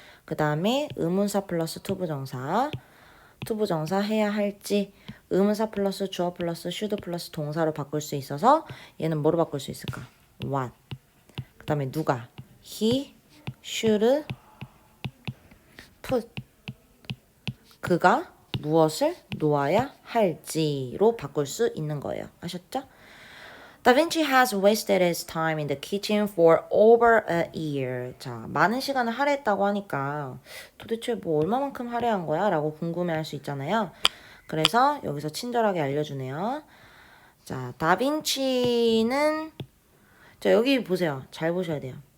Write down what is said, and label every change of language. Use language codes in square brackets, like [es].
[ko] 그 다음에 의문사 플러스 투부정사 해야 할지 의문사 플러스 주어 플러스 should 플러스 동사로 바꿀 수 있어서 얘는 뭐로 바꿀 수 있을까? [en] what. [ko] 그 다음에 누가? [en] he should put. [ko] 그가 무엇을 놓아야 할지로 바꿀 수 있는 거예요. 아셨죠? [en] Da Vinci has wasted his time in the kitchen for over a year. [ko] 자, 많은 시간을 할애했다고 하니까 도대체 뭐 얼마만큼 할애한 거야? 라고 궁금해할 수 있잖아요. 그래서 여기서 친절하게 알려주네요. 자, 다빈치는 자, 여기 보세요. 잘 보셔야 돼요.